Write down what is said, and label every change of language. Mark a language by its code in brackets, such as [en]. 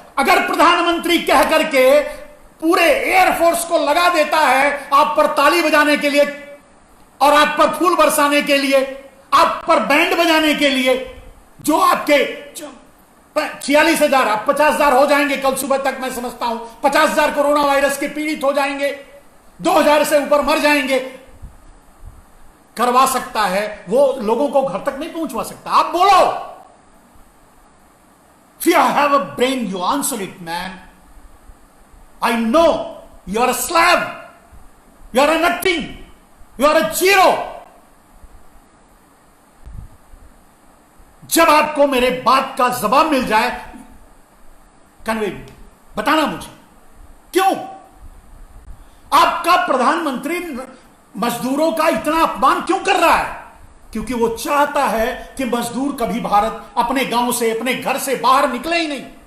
[hi] अगर प्रधानमंत्री कह करके पूरे एयरफोर्स को लगा देता है आप पर ताली बजाने के लिए और आप पर फूल बरसाने के लिए, आप पर बैंड बजाने के लिए, जो आपके 46,000 आप 50,000 हो जाएंगे कल सुबह तक, मैं समझता हूं 50,000 कोरोना वायरस के पीड़ित हो जाएंगे, 2,000 से ऊपर मर जाएंगे, करवा सकता है। वो लोगों को घर तक नहीं पहुंचवा सकता। आप बोलो। [en] If you have a brain, you answer it, man. I know you are a slab, you are a nothing, you are a zero. [hi] जब आपको मेरे बात का जवाब मिल जाए, कन्वे बताना मुझे क्यों आपका प्रधानमंत्री मजदूरों का इतना अपमान क्यों कर रहा है? क्योंकि वो चाहता है कि मजदूर कभी भारत अपने गांव से, अपने घर से बाहर निकले ही नहीं।